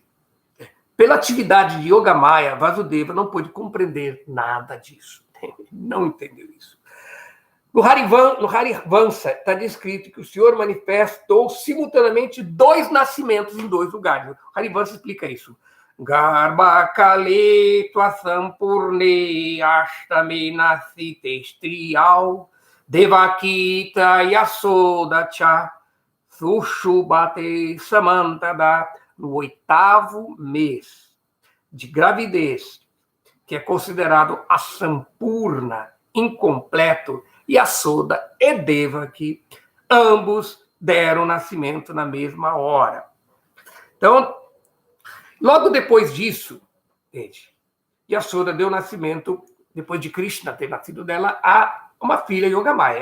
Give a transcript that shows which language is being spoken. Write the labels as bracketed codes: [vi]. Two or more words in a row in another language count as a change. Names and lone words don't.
[pt] Pela atividade de Yogamaya, Vasudeva não pôde compreender nada disso. Não entendeu isso. No Harivansa está descrito que o Senhor manifestou simultaneamente 2 nascimentos em 2 lugares. O Harivansa explica isso. [sa] गर्भकाले त्वसम्पूर्णे अष्टमे नासिते स्त्रियल देवकित यशोदा च सुषुबते समन्तद. [pt] No 8º mês de gravidez, que é considerado a Sampurna, incompleto, e a Soda e Devaki, ambos deram nascimento na mesma hora. Então, logo depois disso, gente, Yasoda deu nascimento, depois de Krishna ter nascido dela, a uma filha Yogamaya.